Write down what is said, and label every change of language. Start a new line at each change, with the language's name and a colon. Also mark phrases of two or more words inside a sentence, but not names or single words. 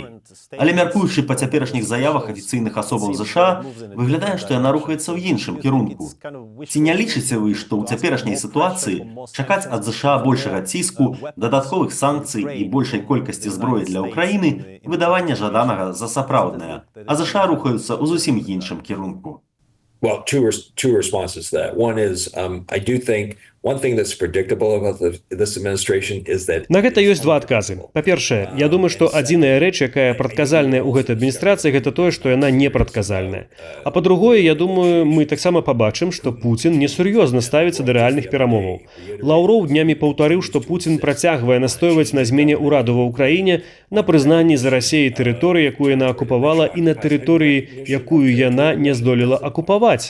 Belarusian: Але мяркуючы па цяперашніх заявах афіцыйных асобаў ЗША, выглядае, што яна рухаецца ў іншым кірунку. Ці не лічыце вы, што ў цяперашняй сітуацыі чакаць ад ЗША большага ціску, дадатковых санкцый і большай колькасці зброі для ўкраіны выдавання жаданага за сапраўднае, а ЗША рухаюцца ў зусім іншым кірунку?
English: Well, two responses to that. One is, I do think one thing that's predictable about this administration is that...
Belarusian: На гэта ёсць два адказы. Па-першае, я думаю, што адзіная рэч, якая прадказальная ў гэтай адміністрацыі, гэта тое, што яна не прадказальная. А па-другое, я думаю, мы таксама пабачым, што Пуцін несур'ёзна ставіцца да рэальных перамоваў. Лаўроў днямі паўтарыў, што Пуцін працягвае настойваць на змене ўраду ва ўкраіне, на прызнанні за Расіяй тэрыторыі, якую яна акупавала, і на тэрыторыі, якую яна не здолела акупаваць.